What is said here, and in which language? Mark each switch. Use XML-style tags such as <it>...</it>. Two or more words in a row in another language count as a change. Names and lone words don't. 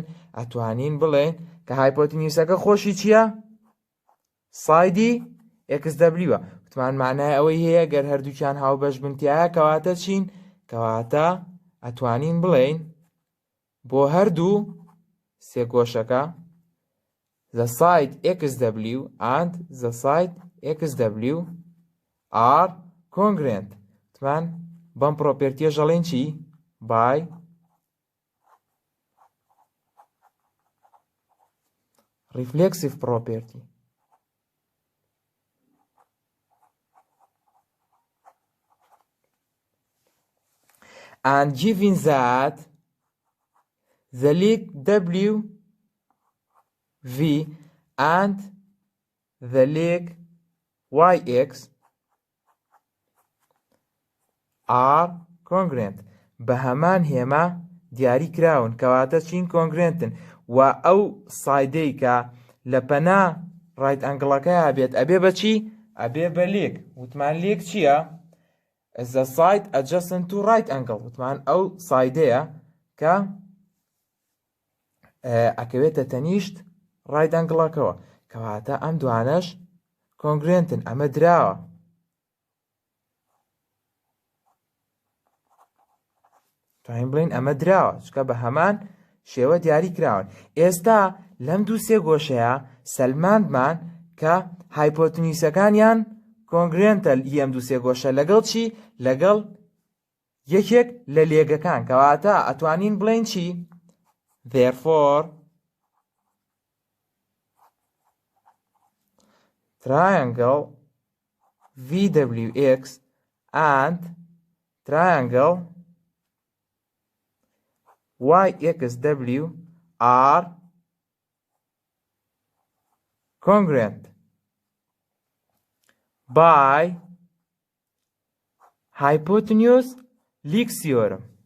<ckb>ئەتوانین بڵێن کە هایپۆتینیوسەکە خۆشی چییە؟ سایدی XW. وتمان معنای ئەوەی هەیە گەر هەردووکیان هاوبەش بن تایە کەواتە چین؟ کەواتە ئەتوانین بڵێن بۆ هەردوو سێگۆشەکە</ckb> <en>the side XW and the side XW are congruent.</en> <ckb>وتمان بەم پرۆپێرتیە ژەڵێن چی؟</ckb> <en>by reflexive property. And given that the leg W V and the leg YX are congruent.</en> <ckb>بە هەمان هێمە دیاری کراون کەواتە چین کۆنگرێنتن و ئەو سایدەی کە لە پەنا</ckb> <en>right angle</en> <ckb>بێت ئەبێ بە چی؟ ئەبێ بە لێک. وتمان لێک چییە؟</ckb> <en>the side adjacent to right angle.</en> <ckb>وتمان ئەو سایدەیە کە ئەکەوێتە تەنیشت</ckb> <en>right angle</en> <ckb>کەواتە ئەم دوانەش کۆنگرێنتن. ئەمە دراوە. توانین بڵین ئەمە دراوە چکە بە هەمان شێوە دیاری کراون. ئێستا لەم دوو سێ گۆشەیە سەلماندمان کە هایپۆتنیوسەکانیان کۆنگرێنتە ئەم دوو سێ گۆشە لەگەڵ چی؟ لەگەڵ یەکێک لە لێگەکان کەواتە ئەتوانین بڵین چی؟</ckb> <en>therefore triangle VWX and triangle YXW are congruent by hypotenuse leak theorem.</en>